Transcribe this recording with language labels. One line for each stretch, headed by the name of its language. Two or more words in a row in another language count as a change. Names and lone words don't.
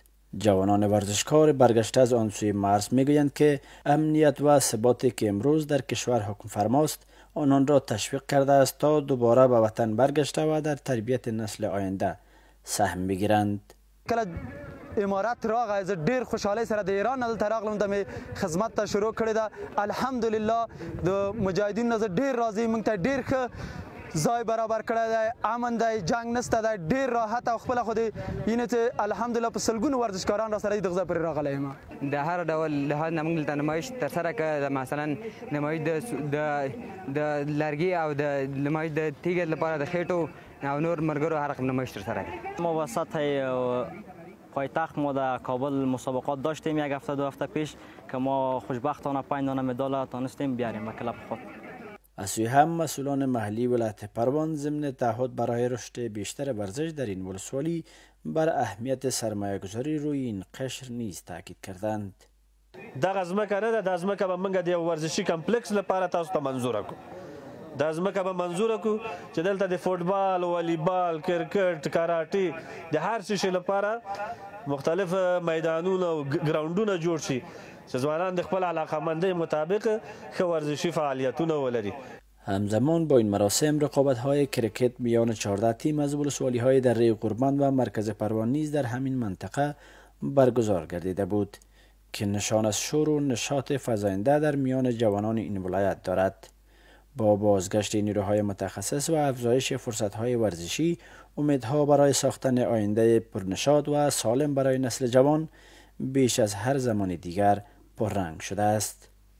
Persian: جوانان ورزشکار برگشته از آن سوی مرز میگویند که امنیت و ثباتی که امروز در کشور حکم فرماست آنان را تشویق کرده است تا دوباره به وطن برگشته و در تربیت نسل آینده سهم بگیرند.
Pashto: امارات راغه زه ډیر خوشحالۍ سره د ایران نه دلته راغلم د خدمت ته شروع کړې ده. الحمدلله د مجاهدینو نه زه ډیر راضي یم. موږ ته ډیر ښه ځای برابر کړی دی، امن دی، جنګ نشته دی، ډیر راحت او خپله خو د اینې چې الحمدلله په سلګونو ورزشکاران را سره دغه ځای پورې راغلی یم. د هر ډول لحاظ نه موږ دلته نمایش ترسره کړه، مثلا نمایش د لرګي او د نمایش د تیږې لپاره د خېټو او نور ملګرو هر رقم نمایش ترسره کړه.
Persian: ما وسط پایتخت ما در کابل مسابقات داشتیم یک هفته دو هفته پیش که ما خوشبختانه 5 دانه مدال تانستیم بیاریم کلب خود. از سوی هم مسئولان محلی ولایت پروان ضمن تعهد برای رشد بیشتر ورزش در این ولسوالی بر اهمیت سرمایه گذاری روی این قشر نیز تاکید کردند.
Pashto: دغه ځمکه نه ده، دا ځمکه به موږ د یو ورزشي کمپلیکس لپاره تاسو ته منظوره کړو. دا ځمکه به منظوره کړو چې دلته د فوټبال، والیبال، کرکټ، کراټي د هر څه شي لپاره مختلف میدانونه او ګراوندونه جوړ شي چې ځوانان د خپل علاقه‌مندۍ مطابق ښه ورزشي فعالیتونه ولري.
Persian: همزمان با این مراسم رقابت‌های کرکت میان 14 تیم از ولسوالی‌های دره قربان و مرکز پروان نیز در همین منطقه برگزار گردیده بود که نشان از شور و نشاط فزاینده در میان جوانان این ولایت دارد. با بازگشت نیروهای متخصص و افزایش فرصت‌های ورزشی، امیدها برای ساختن آینده پرنشاط و سالم برای نسل جوان بیش از هر زمان دیگر پررنگ شده است.